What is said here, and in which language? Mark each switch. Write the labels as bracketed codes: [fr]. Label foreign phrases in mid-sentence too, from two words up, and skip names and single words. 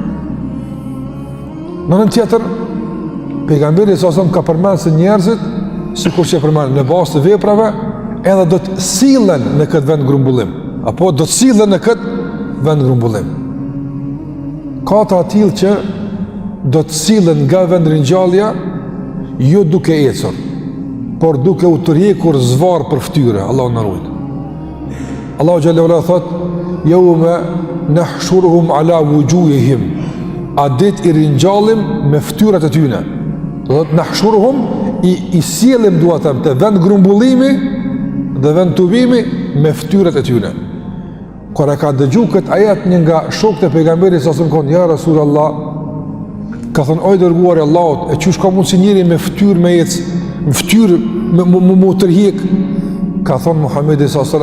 [sq] Në anën tjetër, pejgamberi [ar] صلى الله عليه وسلم [sq] ka përmendur se njerëzit, sikur që e përmend në bazë të veprave, edhe do të sillen në këtë vend grumbullim, apo do të sillen në këtë vend grumbullim. Ka të tillë që do të sillen nga vend ringjallja, jo duke ecur, por duke u tërhekur zvarr për fytyrë, Allahu na ruaj. [ar] الله جل وعلا [sq] thot, [ar] يوم نحشرهم على وجوههم. [sq] A dit i ringjallim me ftyrat e tyne. Do të nahshuruhum, i sjellim duatem të vend grumbullimi dhe vend tubimi me ftyrat e tyne. Kur e ka dëgju këtë ajet një nga shokët e pejgamberit sa sëmë konë, [ar] يا رسول الله, [sq] ka thënë, oj dërguar e Allahut, e qysh ka mundë si njëri me ftyrë me ecë, me ftyrë me tërhjek, ka thënë Muhammedi s.a.s.